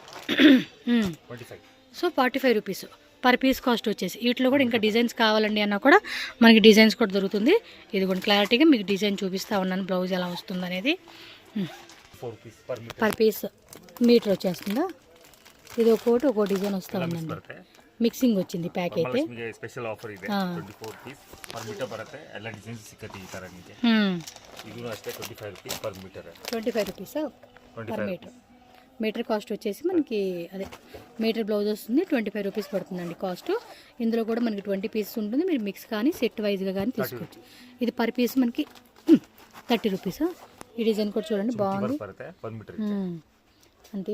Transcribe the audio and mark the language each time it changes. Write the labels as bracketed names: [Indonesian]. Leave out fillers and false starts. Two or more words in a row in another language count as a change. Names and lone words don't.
[Telugu] సో 45 [English] rupees per piece [Telugu] కాస్ట్ వచ్చేసి. వీటిలో కూడా ఇంకా డిజైన్స్ కావాలండి అన్నా కూడా మనకి డిజైన్స్ కూడా దొరుకుతుంది. ఇది కూడా క్లారిటీగా మీకు డిజైన్ చూపిస్తూ ఉన్నాను, బ్లౌజ్ ఎలా వస్తుంది అనేది. [English] per piece meter [Telugu] వచ్చేస్తుందా? ఇది ఒక్కో డిజైన్ వస్తూ ఉందండి, ಮಿಕ್ಸಿಂಗ್ వచ్చింది [Kannada] ಪ್ಯಾಕ್ ಐತೆ. ನಿಮಗೆ [English] special offer [Kannada] ಇದೆ 24 [English] piece per meter [Kannada] ಬರುತ್ತೆ. ಎಲ್ಲ ಡಿಸೈನ್ಸ್ ಸಿಕ್ಕತ್ತೆ ಈ ತರ ನಿಮಗೆ. ಇದು ಅಷ್ಟೇ 25 [English] rupees per meter. 25 rupees per meter. meter cost [Telugu] వచ్చేసి మనకి అదే [English] meter blouse [Telugu] వస్తుంది 25 రూపీస్ పడుతుందండి కాస్ట్. ఇందులో కూడా మనకి 20 పీసెస్ ఉంటుంది, మీరు మిక్స్ కానీ సెట్ వైజ్గా కానీ తీసుకోవచ్చు. ఇది [English] per piece [Telugu] మనకి 30 రూపీస్. ఈ డిజైన్ కూడా చూడండి బాగుంది అంతే.